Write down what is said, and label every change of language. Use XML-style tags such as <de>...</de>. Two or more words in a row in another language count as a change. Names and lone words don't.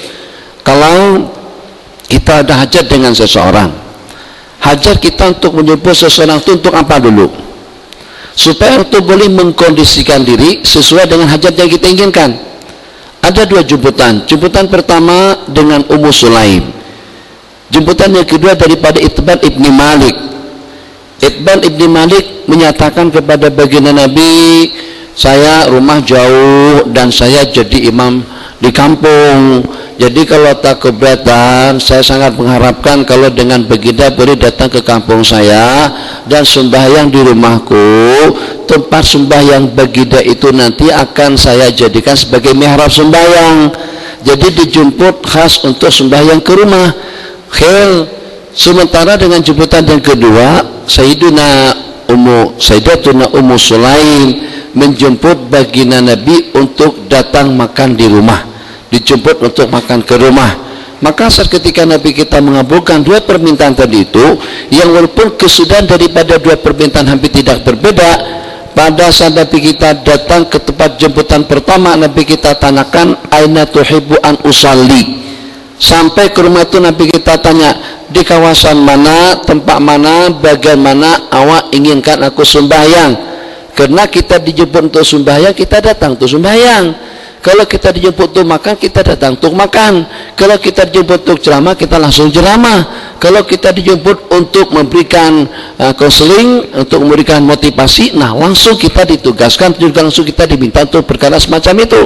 <ms>Kalau kita ada hajat dengan seseorang, hajat kita untuk menjemput seseorang itu untuk apa dulu? Supaya itu boleh mengkondisikan diri sesuai dengan hajat yang kita inginkan. Ada dua jemputan. Jemputan pertama dengan Ummu Sulaim. Jemputan yang kedua daripada Itban ibni Malik. Itban ibni Malik menyatakan kepada baginda Nabi, saya rumah jauh dan saya jadi imam di kampung. Jadi kalau tak keberatan, saya sangat mengharapkan kalau dengan baginda boleh datang ke kampung saya dan sembahyang di rumahku. Tempat sembahyang baginda itu nanti akan saya jadikan sebagai mihrab sembahyang. Jadi dijemput khas untuk sembahyang ke rumah. Khil. Sementara dengan jemputan yang kedua, Sayyidatuna Ummu Sulaim menjemput baginda Nabi untuk datang makan di rumah, dijemput untuk makan ke rumah. Maka ketika Nabi kita mengabulkan dua permintaan tadi itu, yang walaupun kesudahan daripada dua permintaan hampir tidak berbeda, pada saat Nabi kita datang ke tempat jemputan pertama, Nabi kita tanyakan,</ms> <ar>أين تحب أن أصلي.</ar> <ms>Sampai ke rumah itu Nabi kita tanya, di kawasan mana, tempat mana, bagian mana awak inginkan aku sembahyang. Karena kita dijemput untuk sembahyang, kita datang untuk sembahyang. Kalau kita dijemput untuk makan, kita datang untuk makan. Kalau kita dijemput untuk ceramah, kita langsung ceramah. Kalau kita dijemput untuk memberikan konseling, untuk memberikan motivasi, nah langsung kita ditugaskan, juga langsung kita diminta untuk perkara semacam itu.</ms>